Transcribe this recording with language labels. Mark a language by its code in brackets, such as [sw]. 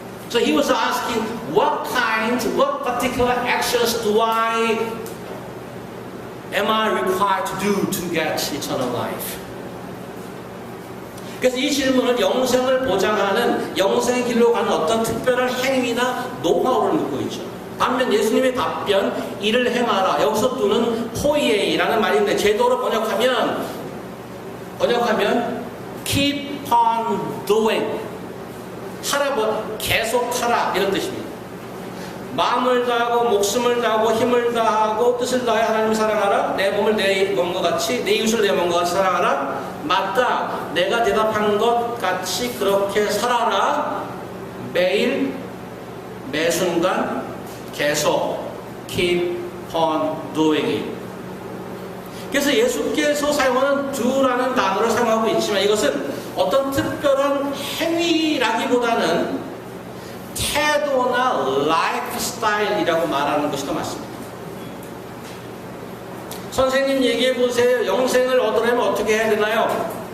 [en] So he was asking, what particular actions am I required to do to get eternal life? [ko] 그래서 이 질문은 영생을 보장하는 영생의 길로 가는 어떤 특별한 행위나 노하우를 묻고 있죠. 반면 예수님의 답변, 이를 행하라. 여기서 두는 포이에이라는 말인데 제도로 번역하면 [en] keep on doing. [ko] 계속하라 이런 뜻입니다. 마음을 다하고 목숨을 다하고 힘을 다하고 뜻을 다해 하나님을 사랑하라. 내 몸을 내 몸과 같이 내 이웃을 내 몸과 같이 사랑하라. 맞다. 내가 대답한 것 같이 그렇게 살아라. 매일 매순간 계속 [en] keep on doing it. [ko] 그래서 예수께서 사용하는 do라는 단어를 사용하고 있지만 이것은 어떤 특별한 행위라기보다는 태도나 라이프 스타일이라고 말하는 것이 더 맞습니다. 선생님 얘기해 보세요. 영생을 얻으려면 어떻게 해야 되나요?